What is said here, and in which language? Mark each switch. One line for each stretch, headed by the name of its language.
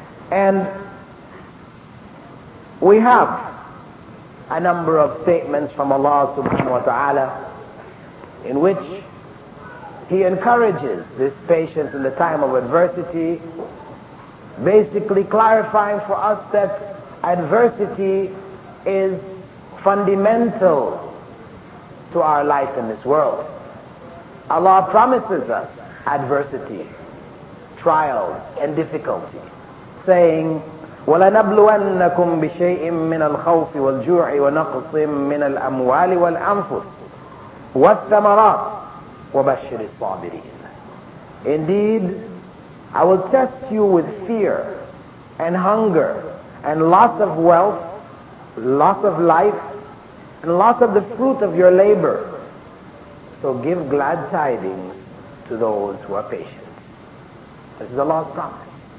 English: And we have a number of statements from Allah subhanahu wa ta'ala in which He encourages this patience in the time of adversity, basically clarifying for us that adversity is fundamental to our life in this world. Allah promises us adversity, trials, and difficulty, saying,
Arabic: وَلَنَبْلُوَنَّكُمْ بِشَيْءٍ مِّنَ الْخَوْفِ وَالْجُوعِ وَنَقْصٍ مِّنَ الْأَمْوَالِ وَالْأَنفُسِ وَالثَّمَرَاتِ وَبَشِّرِ الصَّابِرِينَ.
English: Indeed, I will test you with fear and hunger and loss of wealth, loss of life, and loss of the fruit of your labor. So give glad tidings to those who are patient. This is Allah's promise.